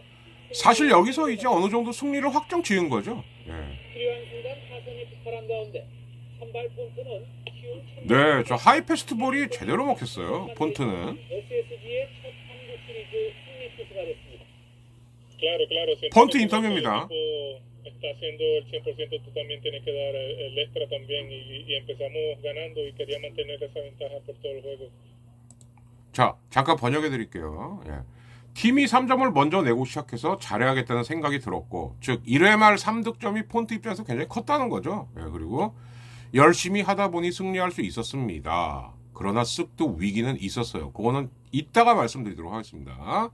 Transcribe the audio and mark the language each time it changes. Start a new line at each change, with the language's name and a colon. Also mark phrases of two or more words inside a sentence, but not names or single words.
Korean: 사실 여기서 이제 어느 정도 승리를 확정 지은 거죠. 예. 필요한 순간 타선이 폭발한 가운데 선발 폰트는 키움 네, 저 하이 패스트볼이 제대로 먹혔어요. 폰트는. SSG의 첫 한국 시리즈 승리 투수가 됐습니다. 폰트 인터뷰입니다.
Spanish: Está haciendo el 100%, tú también tienes que dar el extra también y empezamos ganando y quería mantener esa ventaja por todo el juego.
Korean: 자, 잠깐 번역해 드릴게요. 예. 팀이 3점을 먼저 내고 시작해서 잘해야겠다는 생각이 들었고, 즉 1회 말 3득점이 폰트 입장에서 굉장히 컸다는 거죠. 예, 그리고 열심히 하다 보니 승리할 수 있었습니다. 그러나 쓱도 위기는 있었어요. 그거는 이따가 말씀드리도록 하겠습니다.